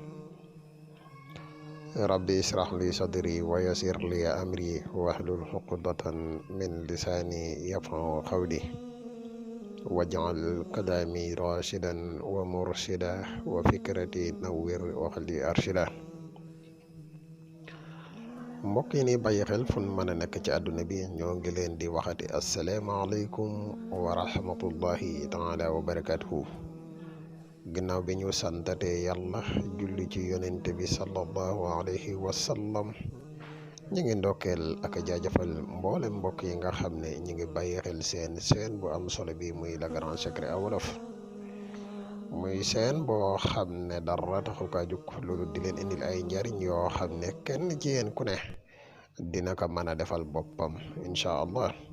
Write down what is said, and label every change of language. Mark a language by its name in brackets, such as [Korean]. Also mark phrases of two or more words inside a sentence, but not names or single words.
[Arabic] ربي اشرح لي صدري ويسر لي أمري واحلل عقدة من لساني يفقهوا قولي واجعل كلامي راشدا ومرشدا وفكرتي نوّر وقلبي أرشدا [Wolof] mbokk yi ni bàyyi xel fu mën a nekk ci àdduna bi ñoo ngi leen di waxati [Arabic] السلام عليكم ورحمة الله تعالى وبركاته [Wolof] ginnaaw bi ñu santatee yàlla julli ci yonente bi [Arabic] صلى الله عليه وسلم [Wolof] ñi ngi ndokkeel ak jaajëfal mboolem mbokk yi nga xam ne ñi ngi bàyyi xel seen bu am solo bi muy Le Grand Secret à Wolof muy seen boo xam ne dara taxu kaa jóg loolu di leen indil ay njariñ yoo xam ne kenn ci yéen ku ne dina ko mën a defal boppam [Arabic] إن شاء الله